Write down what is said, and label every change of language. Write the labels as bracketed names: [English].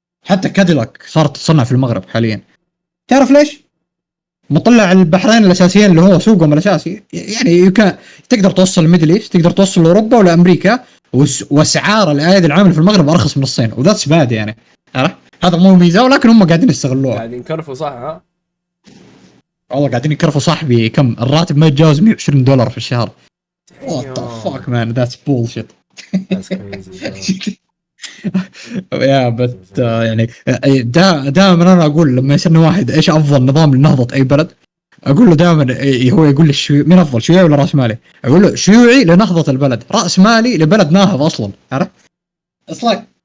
[Arabic] حتى كاديلاك صارت تصنع في المغرب حاليا. تعرف ليش؟ مطلع البحرين الأساسيين اللي هو سوقهم الأساسي، يعني تقدر توصل الميدل إيست، تقدر توصل لأوروبا ولا أمريكا، وأسعار الأيادي العاملة في المغرب أرخص من الصين، وذاتس باد يعني، عارف؟ هذا مو ميزة، ولكن هم قاعدين يستغلوها. قاعدين يكرفوا صح، ها؟ والله قاعدين يكرفوا صاحبي. كم الراتب؟ ما يتجاوز $120 في الشهر. [English] What the fuck man, that's bullshit. That's crazy. [Arabic] يا بت يعني دائما انا اقول لما يسالني واحد ايش افضل نظام لنهضه اي بلد، اقول له دائما هو يقول لي مين افضل، شيوعي ولا راس مالي؟ اقول له شيوعي لنهضه البلد، راس مالي لبلد ناهض اصلا، عارف؟ اصلا